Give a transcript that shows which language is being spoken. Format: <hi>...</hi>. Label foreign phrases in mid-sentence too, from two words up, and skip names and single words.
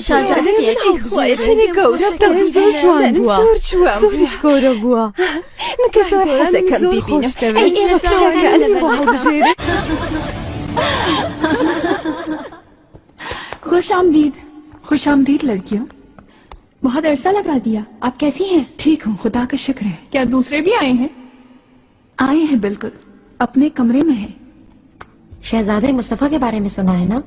<ckb>شازادەیەکی خۆیەتی گەورە زۆر جوان بووە. زۆریش گەورە بووە. من کە زۆر حەز دەکەم بیبینم. ئەی ئێوە پیشەکە ئەلە هەڵبژێرێ.</ckb> <ur>خوش آمدید. خوش آمدید لڑکیوں. بہت عرصہ لگا دیا۔ آپ کیسی ہیں? ٹھیک ہوں، خدا کا شکر ہے. کیا دوسرے بھی آئے ہیں? آئے ہیں بالکل، اپنے کمرے میں ہے. شہزادے مصطفیٰ کے بارے میں سنا ہے نا?</ur>